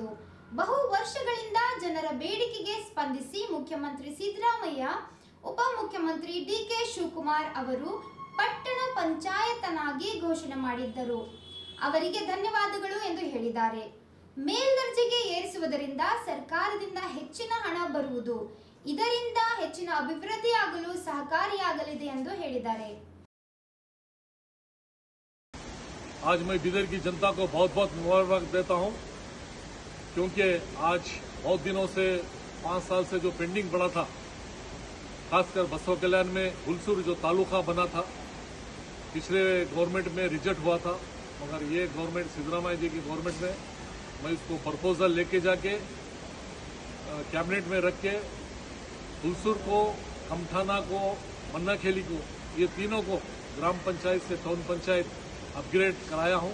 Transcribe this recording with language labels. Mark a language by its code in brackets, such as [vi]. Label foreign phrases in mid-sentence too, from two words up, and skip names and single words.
[kn] ಬಹು ವರ್ಷಗಳಿಂದ ಜನರ ಬೇಡಿಕೆಗೆ ಸ್ಪಂದಿಸಿ ಮುಖ್ಯಮಂತ್ರಿ ಸಿದ್ದರಾಮಯ್ಯ, ಉಪಮುಖ್ಯಮಂತ್ರಿ ಡಿಕೆ ಶಿವಕುಮಾರ್ ಅವರು ಪಟ್ಟಣ ಪಂಚಾಯತನಾಗಿ ಘೋಷಣೆ ಮಾಡಿದ್ದರು. ಅವರಿಗೆ ಧನ್ಯವಾದಗಳು ಎಂದು ಹೇಳಿದ್ದಾರೆ. ಮೇಲ್ದರ್ಜೆಗೆ ಏರಿಸುವುದರಿಂದ ಸರ್ಕಾರದಿಂದ ಹೆಚ್ಚಿನ ಹಣ ಬರುವುದು, ಇದರಿಂದ ಹೆಚ್ಚಿನ ಅಭಿವೃದ್ಧಿ ಆಗಲು ಸಹಕಾರಿಯಾಗಲಿದೆ ಎಂದು ಹೇಳಿದ್ದಾರೆ. [hi] आज मैं बिदर की जनता को बहुत बहुत मुबारक देता हूं, क्योंकि आज बहुत दिनों से 5 साल से जो पेंडिंग पड़ा था, खासकर बसव कल्याण में हुलसूर जो तालुका बना था, पिछले गवर्नमेंट में रिजेक्ट हुआ था, मगर ये गवर्नमेंट सिद्धरामैया जी की गवर्नमेंट में मैं इसको प्रपोजल लेके जाके कैबिनेट में रख के हुलसूर को, कमठाना को, मन्नाखेली को, ये तीनों को ग्राम पंचायत से टाउन पंचायत अपग्रेड कराया हूँ।